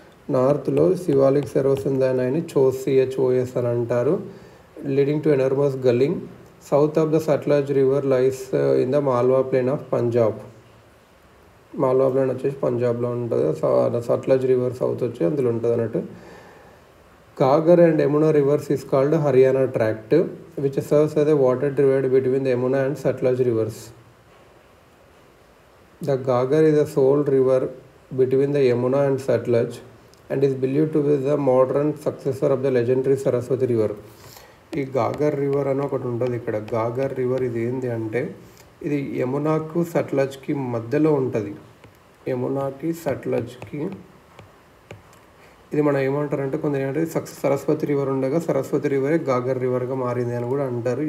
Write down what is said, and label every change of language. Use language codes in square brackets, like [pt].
[te] నార్త్లో శివాలిక్స్ ఎరోసిన్ దాని CHOS అని అంటారు. [en] Leading to enormous gullying. South of the Sutlej river lies in the Malwa plain of Punjab. [te] Malwa plane వచ్చేసి పంజాబ్లో ఉంటుంది. సట్లజ్ రివర్ సౌత్ వచ్చి అందులో ఉంటుంది అన్నట్టు. [en] Ghaggar and Yamuna rivers is called Haryana Tract, which serves as a water divide between the Yamuna and Satluj rivers. The Ghaggar is the sole river between the Yamuna and Satluj and is believed to be the modern successor of the legendary Saraswati river. [te] ఈ Ghaggar river అని ఒకటి ఉంటుంది ఇక్కడ. Ghaggar river ఇది ఏంటి అంటే ఇది యమునాకు సట్లజ్కి మధ్యలో ఉంటుంది. యమునాకి సట్లజ్కి ఇది మనం ఏమంటారంటే కొందరు ఏంటంటే సరస్వతి రివర్ ఉండగా సరస్వతి రివరే గాగర్ రివర్గా మారింది అని కూడా అంటారు.